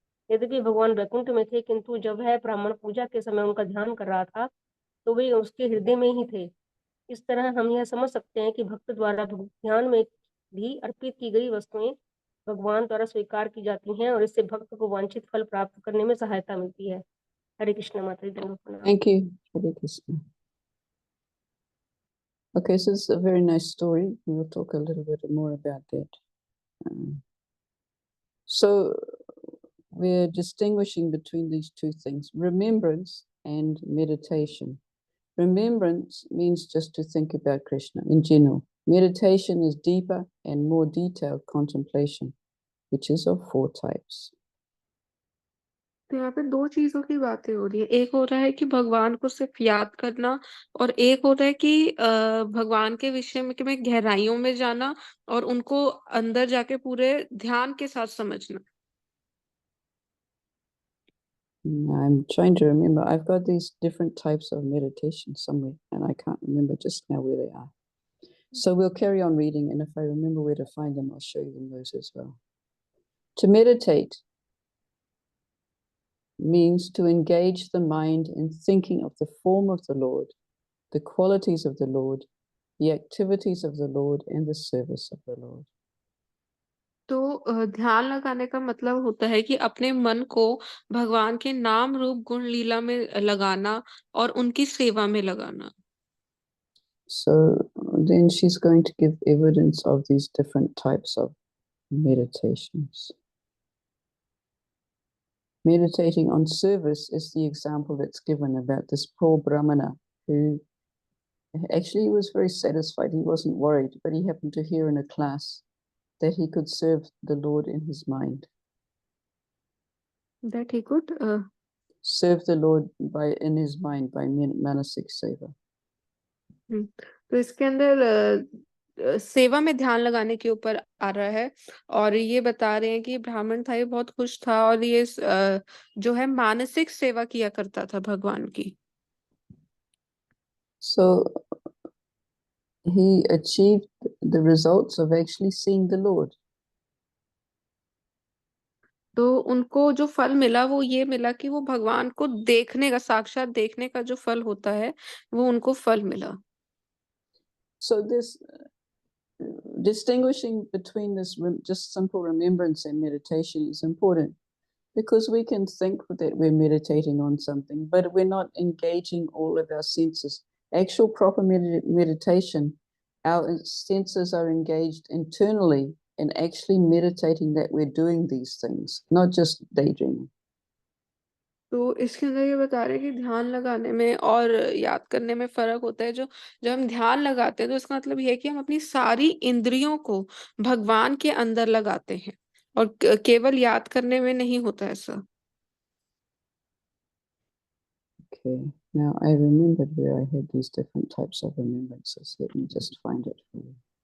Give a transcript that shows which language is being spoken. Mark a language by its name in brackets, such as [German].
[Hindi] यद्यपि भगवान वैकुंठ में थे किंतु जब वह ब्राह्मण पूजा के समय उनका ध्यान कर रहा था तो वे उसके हृदय में ही थे। इस तरह हम यह समझ सकते हैं कि भक्त द्वारा ध्यान में भी अर्पित की गई वस्तुएं भगवान द्वारा स्वीकार की जाती हैं और इससे भक्त को वांछित फल प्राप्त करने में सहायता मिलती है। हरे कृष्ण माता जी। [English] Thank you, Hare Krishna. Okay, so it's a very nice story. We will talk a little bit more about that. So we're distinguishing between these two things. Remembrance and meditation. Remembrance means just to think about Krishna in general. Meditation is deeper and more detailed contemplation, which is of 4 types. [Hindi] तो यहाँ पे 2 चीजों की बातें हो रही है। एक हो रहा है कि भगवान को सिर्फ याद करना और एक हो रहा है कि भगवान के विषय में गहराइयों में जाना और उनको अंदर जाके पूरे ध्यान के साथ समझना। [English] I'm trying to remember. I've got these different types of meditation somewhere, and I can't remember just now where they are. So we'll carry on reading, and if I remember where to find them, I'll show you them those as well. To meditate means to engage the mind in thinking of the form of the Lord, the qualities of the Lord, the activities of the Lord, and the service of the Lord. [Hindi] तो ध्यान लगाने का मतलब होता है कि अपने मन को भगवान के नाम रूप गुण लीला में लगाना और उनकी सेवा में लगाना। [English] So then she's going to give evidence of these different types of meditations. Meditating on service is the example that's given about this poor Brahmana who actually was very satisfied. He wasn't worried, but he happened to hear in a class that he could serve the Lord in his mind. That he could serve the Lord in his mind by manasik seva. [Hindi] तो इसके अंदर सेवा में ध्यान लगाने के ऊपर आ रहा है और ये बता रहे हैं कि ब्राह्मण था, ये बहुत खुश था और ये जो है मानसिक सेवा किया करता था भगवान की। [English] So he achieved the results of actually seeing the Lord. [Hindi] तो उनको जो फल मिला वो ये मिला कि वो भगवान को देखने का, साक्षात देखने का जो फल होता है वो उनको फल मिला। [English] So this distinguishing between this just simple remembrance and meditation is important, because we can think that we're meditating on something, but we're not engaging all of our senses. Actual proper meditation, our senses are engaged internally in actually meditating that we're doing these things, not just daydreaming. [Hindi] तो इसके अंदर ये बता रहे हैं कि ध्यान लगाने में और याद करने में फर्क होता है। जो जब हम ध्यान लगाते हैं तो इसका मतलब ये है कि हम अपनी सारी इंद्रियों को भगवान के अंदर लगाते हैं और केवल याद करने में नहीं होता ऐसा। [English] Okay, now I remembered where I had these different types of remembrances. Let me just find it for you.